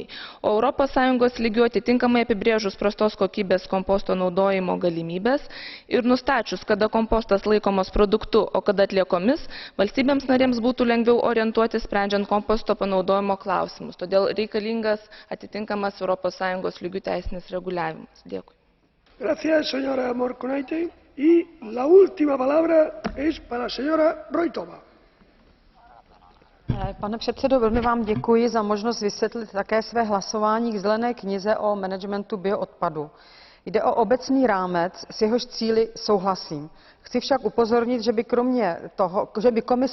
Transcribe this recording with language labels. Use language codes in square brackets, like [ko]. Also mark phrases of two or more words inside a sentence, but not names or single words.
[lt] O ES lygiu atitinkamai apibrėžus prastos kokybės komposto naudojimo galimybės ir nustačius, kada kompostas laikomas produktu, o kada atliekomis, valstybėms narėms būtų lengviau orientuoti sprendžiant komposto panaudojimo klausimus. Todėl reikalingas atitinkamas ES lygių teisinis reguliavimas. Dėkui. [es] Gracias, señora Morkunaitė. Y la última palabra es para la señora Roithová. [cs] Pane předsedo, velmi vám děkuji za možnost vysvětlit také své hlasování k zelené knize o managementu bioodpadu. Jde o obecný rámec, s jehož cíli souhlasím. Chci však upozornit, že by komise